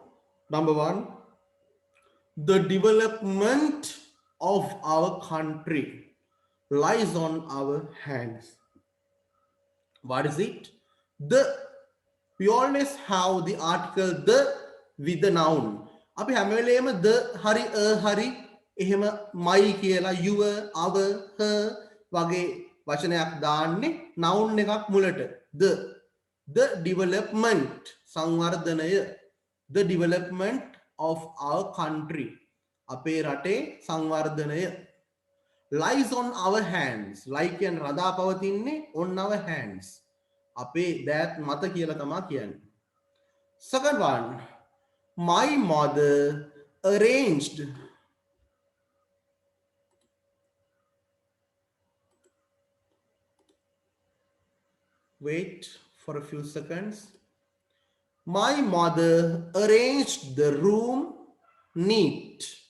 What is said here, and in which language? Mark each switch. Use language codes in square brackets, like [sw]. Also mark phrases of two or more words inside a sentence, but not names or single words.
[en] Number one, the development of our country lies on our hands. What is it? The we always have the article the with the noun. [si] අපි හැම වෙලේම the හරි හරි එහෙම my කියලා [en] your our her [si] වගේ වචනයක් දාන්නේ noun එකක් මුලට. [en] The development සංවර්ධනය, the development of our country [si] අපේ රටේ සංවර්ධනය [en] lies on our hands. Like and [si] රඳා පවතින්නේ [en] on our hands. [si] අපේ දෑත් මත කියලා තමා කියන්නේ. [en] Second one, my mother arranged wait for a few seconds. My mother arranged the room neat.